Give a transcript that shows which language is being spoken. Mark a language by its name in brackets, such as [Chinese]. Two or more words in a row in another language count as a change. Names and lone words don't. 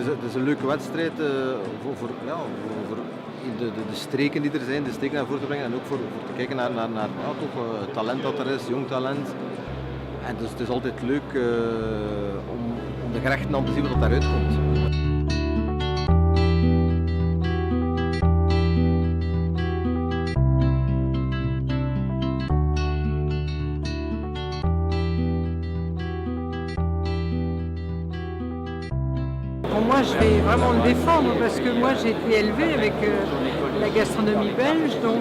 [Dutch] is een leuke wedstrijd voor de streken die er zijn, de streken naar voren te brengen en ook voor te kijken naar toch, talent dat er is, jong talent. En dus het is altijd leuk om de gerechten aan te zien wat daaruit komt. [French] Pour moi, je vais vraiment le défendre parce que moi j'ai été élevée avec la gastronomie belge, donc